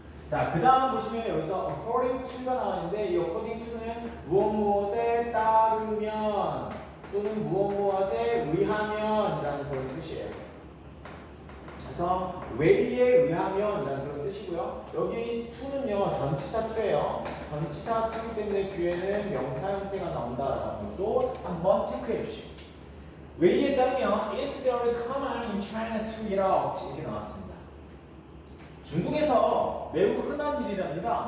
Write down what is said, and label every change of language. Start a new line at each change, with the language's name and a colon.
Korean: 자, 그 다음 보시면 여기서 according to가 나왔는데 이 according to는 무엇에 따르면 또는 무엇에 의하면이라는 그런 뜻이에요. 그래서 왜에 의하면이라는 그런 뜻이고요. 여기 to는요 전치사 to예요. 전치사 to이기 때문에 뒤에는 명사 형태가 나온다라는 것도 한번 체크해 주시고. 왜에 따르면
English: it's very common in China to eat out
Korean: 이렇게 나왔습니다. 중국에서 매우 흔한 일이랍니다.